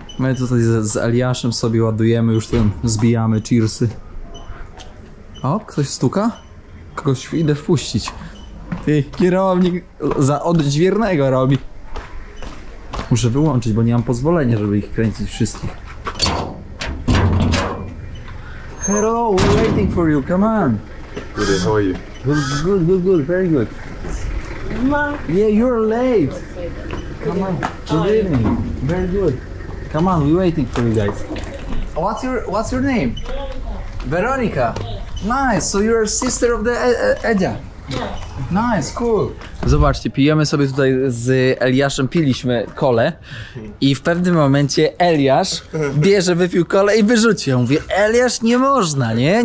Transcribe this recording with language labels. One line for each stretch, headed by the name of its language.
Polish: My tutaj z Eliaszem sobie ładujemy, już ten zbijamy cheersy. O, ktoś stuka? Kogoś idę wpuścić. Ty, kierownik za odźwiernego robi. Muszę wyłączyć, bo nie mam pozwolenia, żeby ich kręcić wszystkich.
English: Hello, we're waiting for you, come on. Good, how are you? Good, very good. Yeah, you're late. Come on, good evening. Very good. Come on, we're waiting for you guys. What's your name? Veronica. Nice, so you're a sister of the Edzia. Nice, cool.
Polish: Zobaczcie, pijemy sobie tutaj z Eliaszem, piliśmy kolę i w pewnym momencie Eliasz bierze, wypił kolę i wyrzucił. Ja mówię, Eliasz, nie można, nie?